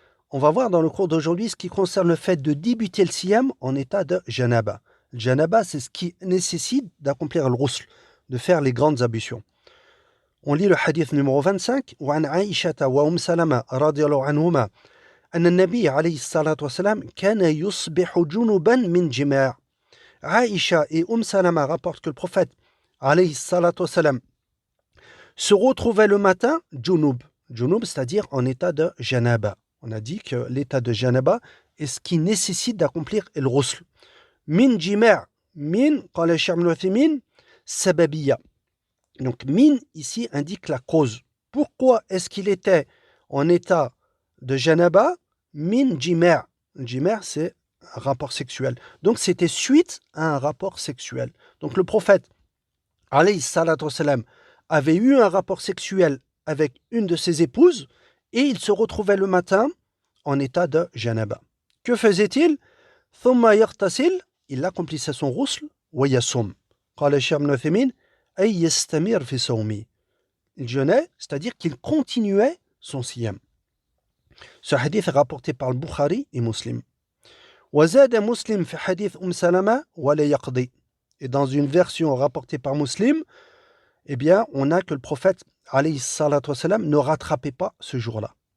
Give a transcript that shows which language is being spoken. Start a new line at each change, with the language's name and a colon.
French: On va voir dans le cours d'aujourd'hui ce qui concerne le fait de débuter le siyam en état de janaba. Le janaba, c'est ce qui nécessite d'accomplir le ghusl, de faire les grandes ablutions. On lit le hadith numéro 25.
Arabic: وعن عائشة وأم سلمة رضي الله عنهما أن النبي عليه الصلاة والسلام كان يصبح جنبا من جماع.
French: Aïcha et Salama rapportent que le prophète alayhi salatu wassalam se retrouvait le matin junub. Junub, c'est-à-dire en état de janaba. On a dit que l'état de janaba est ce qui nécessite d'accomplir le ghusl.
Arabic: Min jima', min, qala Cheikh Ibn Uthaymin, sababiyya.
French: Donc min ici indique la cause. Pourquoi est-ce qu'il était en état de janaba?
Arabic: Min jima'.
French: Jima' c'est un rapport sexuel. Donc c'était suite à un rapport sexuel. Donc le prophète alayhi salatu wassalam avait eu un rapport sexuel avec une de ses épouses et il se retrouvait le matin en état de janaba. Que faisait-il?
Arabic: Thumma yaghtasil,
French: il accomplissait son ghusl
Arabic: wa yasum. Qala Cheikh Ibn Uthaymin ay yastamir fi sawmi.
French: Il jeûnait, c'est-à-dire qu'il continuait son siyam. Ce hadith est rapporté par le Bukhari et Muslim.
Arabic: وزاد مسلم في حديث سلمة ولا يقضي.
French: Et dans une version rapportée par Muslim, eh bien, on a que le prophète alayhi salatu wassalam ne rattrapait pas ce jour-là.